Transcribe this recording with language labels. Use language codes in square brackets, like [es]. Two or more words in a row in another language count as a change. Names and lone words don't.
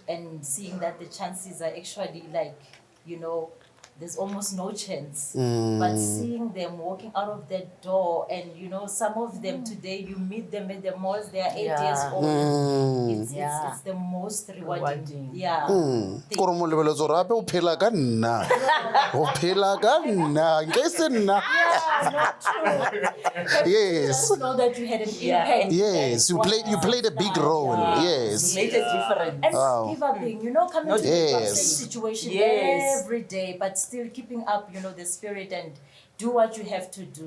[en] and seeing that the chances are actually like, there's almost no chance. But seeing them walking out of that door, and some of them today, you meet them at the malls, they are 8 years old. It's the most rewarding. Yeah. [tn] Kore mo lebeletse gore gape o phela ka nna o phela ka nna nke se nna yes [en] Just know that you had an impact. yes you played a big role yes Made a difference. And not give up, coming to the Yes. same situation Yes. every day, but still keeping up, the spirit and do what you have to do.